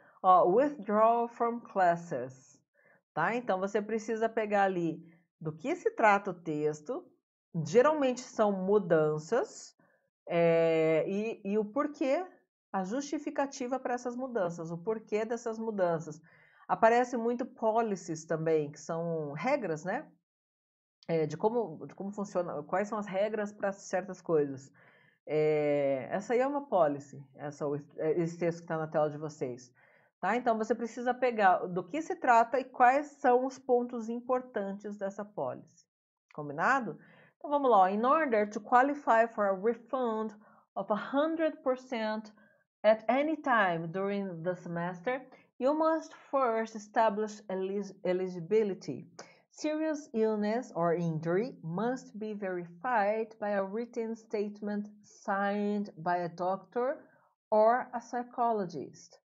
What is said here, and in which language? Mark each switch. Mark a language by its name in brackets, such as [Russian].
[English] Withdraw from classes, tá? [Portuguese] Então, você precisa pegar ali do que se trata o texto. Geralmente são mudanças, e o porquê, a justificativa para essas mudanças, o porquê dessas mudanças. Aparece muito policies também, que são regras, né? De como funciona, quais são as regras para certas coisas. Essa aí é uma policy, esse texto que está na tela de vocês. Tá? Então, você precisa pegar do que se trata e quais são os pontos importantes dessa policy. Combinado? Então, vamos lá. [English] In order to qualify for a refund of 100% at any time during the semester, you must first establish eligibility. Serious illness or injury must be verified by a written statement signed by a doctor or a psychologist.